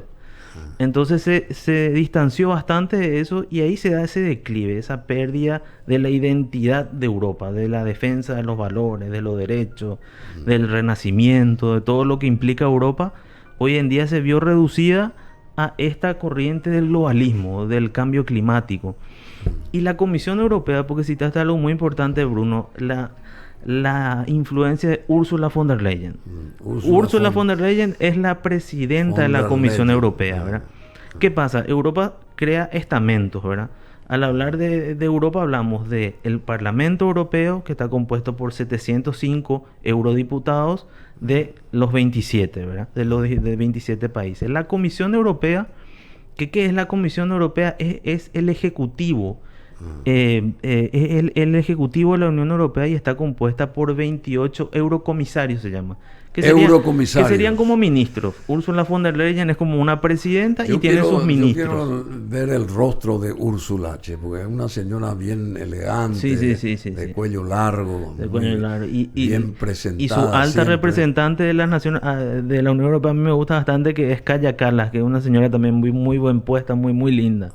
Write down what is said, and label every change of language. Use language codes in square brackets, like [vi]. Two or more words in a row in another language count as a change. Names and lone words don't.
[es] Entonces se distanció bastante de eso y ahí se da ese declive, esa pérdida de la identidad de Europa, de la defensa de los valores, de los derechos, del renacimiento, de todo lo que implica Europa. Hoy en día se vio reducida a esta corriente del globalismo, del cambio climático. Y la Comisión Europea, porque citaste algo muy importante, Bruno, la influencia de Ursula von der Leyen. Ursula von der Leyen es la presidenta de la Comisión Europea, ¿verdad? ¿Qué pasa? Europa crea estamentos, ¿verdad? Al hablar de Europa hablamos del Parlamento Europeo, que está compuesto por 705 eurodiputados de los 27, ¿verdad? De 27 países. La Comisión Europea, ¿qué es la Comisión Europea? Es el Ejecutivo. El Ejecutivo de la Unión Europea y está compuesta por 28 eurocomisarios, se llama. Que serían como ministros. Ursula von der Leyen es como una presidenta y tiene sus ministros. Yo quiero ver el rostro de Úrsula, porque es una señora bien elegante, de cuello largo, bien presentada. Y su alta representante de la Unión Europea a mí me gusta bastante, que es Kaja Kallas, que es una señora también muy buen puesta, muy linda.